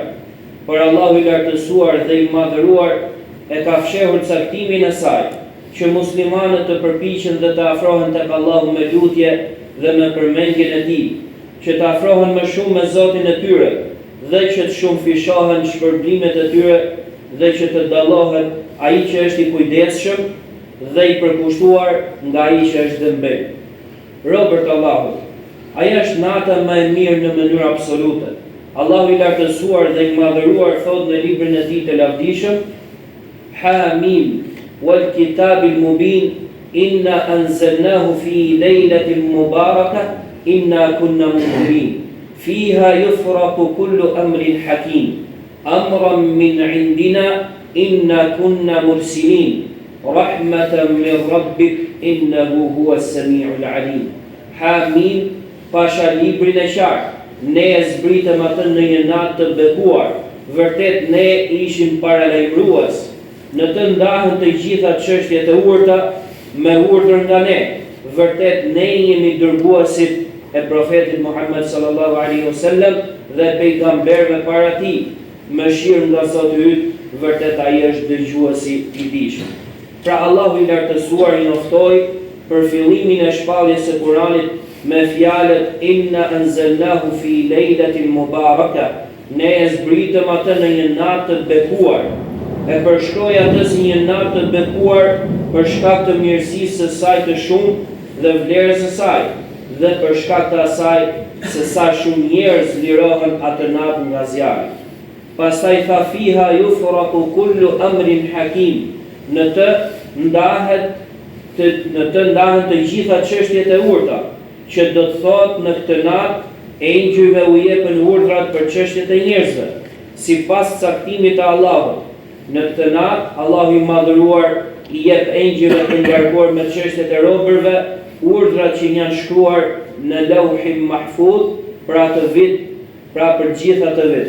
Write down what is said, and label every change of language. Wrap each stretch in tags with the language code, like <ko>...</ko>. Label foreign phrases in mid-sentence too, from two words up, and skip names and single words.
<sq>Por Allahu I lartësuar dhe I madhëruar e ka fshehur caktimin e saj, që muslimanët të përpiqen dhe të afrohen tek Allahu me lutje dhe me përmendjen e Tij, që të afrohen më shumë me Zotin e tyre, dhe që të shumë fishohen shpërblimet e tyre, dhe që të dallohet ai që është I kujdesshëm dhe I përkushtuar nga ai që është dëmbim. Robërt Allahut, ajo është nata më e mirë në mënyrë absolute. Allahu I lartësuar dhe I madhëruar thot në librin e Tij të lavdishëm:</sq> <ar>حم والكتاب المبين إنا أنزلناه في ليلة مباركة إنا كنا منذرين فيها يفرق كل أمر حكيم أمرا من عندنا إنا كنا مرسلين رحمة من ربك إنه هو السميع العليم. حم,</ar> <sq>pasha librin e qartë, ne e zbritëm atë në një natë të bekuar, vërtet ne ishim paralajmërues. Në të ndahen të gjitha çështjet e urta me urdhër nga ne. Vërtet ne jemi dërguesit e profetit Muhammed</sq> <ar>صلى الله عليه وسلم</ar> <sq>dhe pejgamberëve para tij. Mëshirë nga Zoti yt, vërtet ai është dëgjuesi I dijshëm. Pra Allahu I lartësuar I njoftoi për fillimin e shpalljes së Kuranit me fjalët</sq> <ar>إنا أنزلناه في ليلة مباركة.</ar> <sq>Ne e zbritëm atë në një natë të bekuar. E përshkroi atë si një natë të bekuar për shkak të mirësisë së saj të shumtë dhe vlerës së saj, dhe për shkak të asaj se sa shumë njerëz lirohen atë natë nga zjarri. Pastaj tha</sq> <ar>فيها يفرق كل أمر حكيم.</ar> <sq>Në të ndahen të gjitha çështjet e urta, që do të thotë në këtë natë engjëjve u jepen urdhrat për çështjet e njerëzve, sipas caktimit të Allahut. Në këtë natë, Allahu I madhëruar i jep engjëve të ngarkuar me çështjet e robërve, urdhrat që janë shkruar në Lauhin Mahfuz për atë vit, pra për gjithë atë vit.</sq>